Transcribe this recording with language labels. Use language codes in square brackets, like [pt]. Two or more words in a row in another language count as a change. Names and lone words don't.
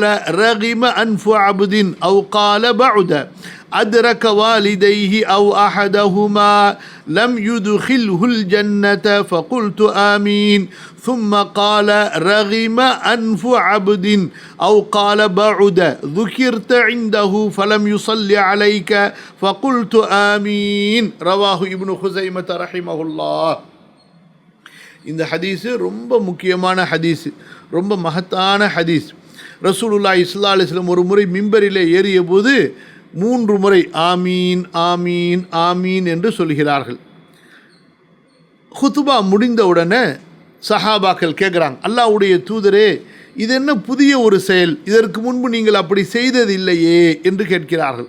[ar] رغم أنف عبد أو قال بعد أدرك والديه أو أحدهما لم يدخله الجنة فقلت آمين ثم قال رغم أنف عبد أو قال بعد ذكرت عنده فلم يصلي عليك فقلت آمين رواه ابن خزيمة رحمه الله. [ta] இந்த ஹதீஸு ரொம்ப முக்கியமான ஹதீஸு, ரொம்ப மகத்தான ஹதீஸ். [ar] رسول الله صلى الله عليه وسلم [ta] ஒரு முறை மிம்பரிலே ஏறிய போது 3 முறை [ar] آمين آمين آمين [ta] என்று சொல்கிறார்கள். ஹுதுபா முடிந்தவுடனே சஹாபாக்கள் கேட்குறாங்க, அல்லாஹ்வுடைய தூதரே, இது என்ன புதிய ஒரு செயல், இதற்கு முன்பு நீங்கள் அப்படி செய்ததில்லையே என்று கேட்கிறார்கள்.